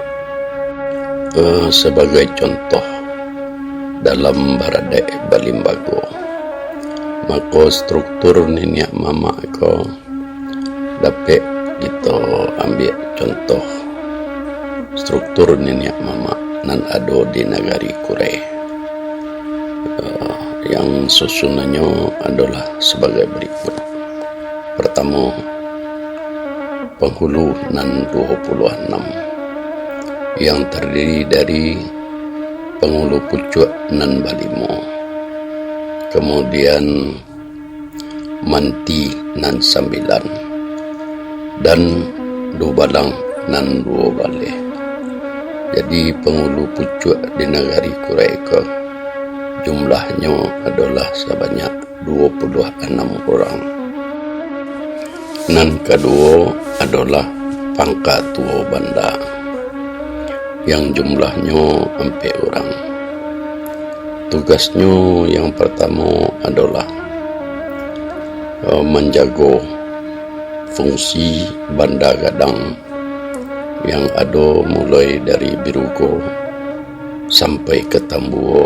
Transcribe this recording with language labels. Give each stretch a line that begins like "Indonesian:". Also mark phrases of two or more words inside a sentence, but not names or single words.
Indonesian: Sebagai contoh, dalam Baradai Balimbago, maka struktur
Minangkabau: niniak mama ko
Indonesian: dapat kita ambil contoh struktur
Minangkabau: niniak mama nan ada
Indonesian: di Nagari Kurai, yang susunannya adalah sebagai berikut. Pertama, penghulu nan 26 yang terdiri dari penghulu
Minangkabau: pucuk nan balimo,
Indonesian: kemudian manti nan 9, dan
Minangkabau: dubalang nan 2 baleh.
Indonesian: Jadi penghulu pucuk di Nagari Kurai ke jumlahnya adalah sebanyak 26 orang. Nan kedua adalah pangkat tua banda yang jumlahnya 4 orang. Tugasnya yang pertama adalah menjaga fungsi banda gadang yang ada mulai dari Birugo sampai ke Tambuo.